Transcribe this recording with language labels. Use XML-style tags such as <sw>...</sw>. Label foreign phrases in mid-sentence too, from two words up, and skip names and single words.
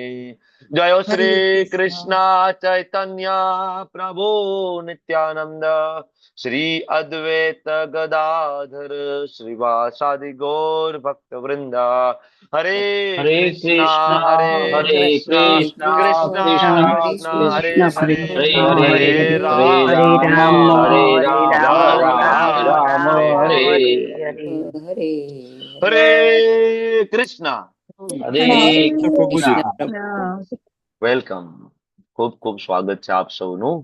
<sa>जय श्री कृष्ण चैतन्य प्रभु नित्यानंद श्री अद्वैत गदाधर श्रीवासादि गौर भक्त वृंदा. हरे હરે कृष्णा કૃષ્ણ हरे હરે कृष्णा કૃષ્ણ कृष्णा કૃષ્ણ कृष्णा हरे કૃષ્ણ हरे હરે હરે हरे હરે राम રામ હરે રામ રામ રામ રામ રામ હરે હરે. હરે. હરે હરે કૃષ્ણ. હરે હરે કૃષ્ણ. કૃષ્ણ પ્રભુ. કૃષ્ણ.</sa> <gu>વેલકમ. ખૂબ ખૂબ સ્વાગત છે આપ સૌનું.</gu>